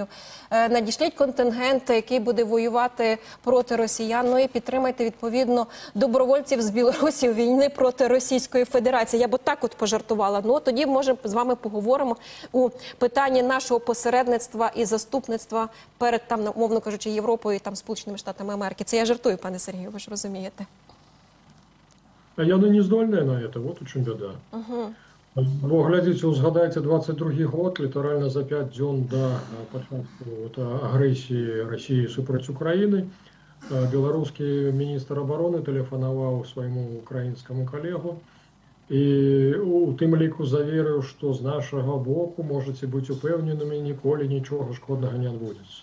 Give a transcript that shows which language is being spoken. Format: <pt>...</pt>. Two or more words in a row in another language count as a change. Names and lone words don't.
<uk>Надішліть контингент, який буде воювати проти росіян, ну і підтримайте, відповідно, добровольців з Білорусі у війни проти Російської Федерації. Я б так от пожартувала. Ну, тоді, може, з вами поговоримо у питанні нашого посередництва і заступництва перед, там, умовно кажучи, Європою і там Сполученими Штатами Америки. Це я жартую, пане Сергію, ви ж розумієте.</uk> <be>А яны не здольныя на это, вот у чым бяда. Бо, глядзіце, узгадайце 22 год, літаральна за 5 дзён да пачатку агрэсіі Расіі супраць Украіны, беларускі міністр абароны тэлефанаваў свайму украінскаму калегу і у тым ліку заверыў, што з нашага боку можаце быць упэўненымі, ніколі нічога шкоднага не адбудзецца.</be>